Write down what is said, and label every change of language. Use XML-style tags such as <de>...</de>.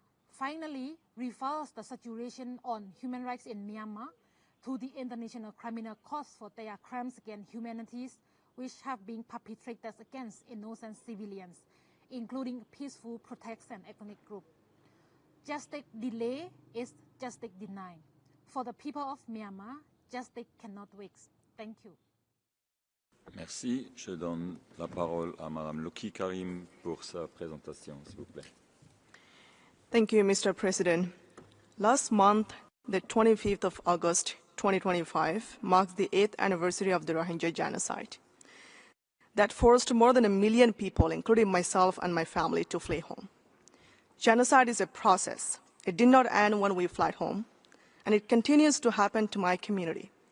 <en>Finally, reverse the situation on human rights in Myanmar to the International Criminal Court for their crimes against humanity, which have been perpetrated against innocent civilians, including peaceful protests and ethnic groups. Justice delay is justice denied. For the people of Myanmar, justice cannot wait. Thank you.</en> <fr>Merci. Je donne la parole à Madame Loki Karim pour sa présentation, s'il vous plaît.</fr> <en>Thank you, Mr. President. Last month, the 25th of August, 2025, marks the 8th anniversary of the Rohingya genocide that forced more than 1 million people, including myself and my family, to flee home. Genocide is a process. It did not end when we fled home, and it continues to happen to my community.</en>